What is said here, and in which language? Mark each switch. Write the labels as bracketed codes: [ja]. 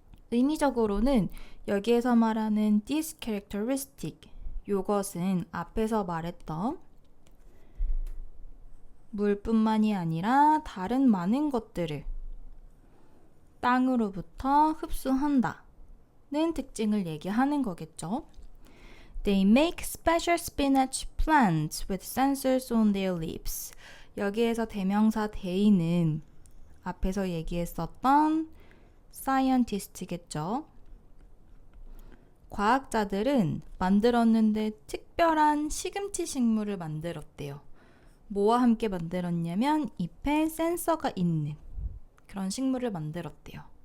[ko] 의미적으로는 여기에서 말하는 this characteristic 요것은 앞에서 말했던 물뿐만이 아니라 다른 많은 것들을 땅으로부터 흡수한다 는 특징을 얘기하는 거겠죠. [en] They make special spinach plants with sensors on their leaves. [ko] 여기에서 대명사 they는 앞에서 얘기했었던 scientist겠죠. 과학자들은 만들었는데 특별한 시금치 식물을 만들었대요. 뭐와 함께 만들었냐면 잎에 센서가 있는 그런 식물을 만들었대요.